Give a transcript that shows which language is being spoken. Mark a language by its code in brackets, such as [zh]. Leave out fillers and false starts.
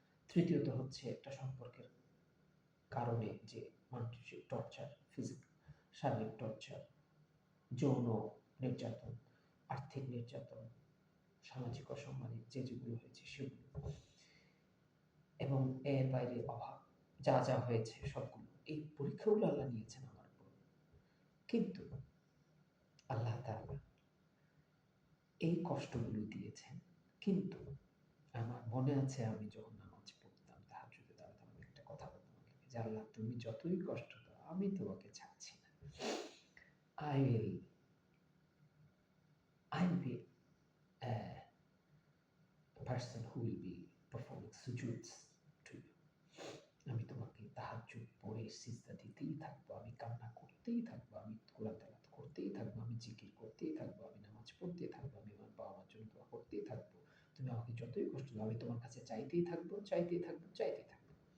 [bn] তৃতীয়ত হচ্ছে একটা সম্পর্কের কারণে যে মানসিক টর্চার, শারীরিক টর্চার, যৌন নির্যাতন, আর্থিক নির্যাতন, সামাজিক অসম্মানে যেগুলো হয়েছে সেগুলো, এবং এর বাইরে অভাব, যা হয়েছে সবগুলো। এই পরীক্ষাগুলো আল্লাহ নিয়েছেন আমার উপর। কিন্তু আল্লাহ তাআলা এই কষ্টগুলো দিয়েছেন। কিন্তু আমার মনে আছে আমি যখন নামাজ পড়তাম তাহাজ্জুদের দাঁড়াতাম, আমি একটা কথা বলতাম আল্লাহকে যে, "আল্লাহ তুমি যতই কষ্ট দাও, আমি তোমাকে ছাড়ছি না। [en] I will I'll be a person who will be performing sujuds to you." [bn] আমি তোমাকে তাহাজ্জুদ পড়ে সিজদা দিতেই থাকবো, আমি কান্না করতেই থাকবো, আমি কোরআন তেলাওয়াত করতেই থাকবো, আমি জিকির করতেই থাকবো, আমি নামাজ পড়তেই থাকবো, আমি আমার বাবা-মার জন্য দোয়া করতেই থাকবো। তুমি আমাকে যতই কষ্ট দাও, আমি তোমার কাছে চাইতেই থাকবো, চাইতেই থাকবো, চাইতেই থাকবো।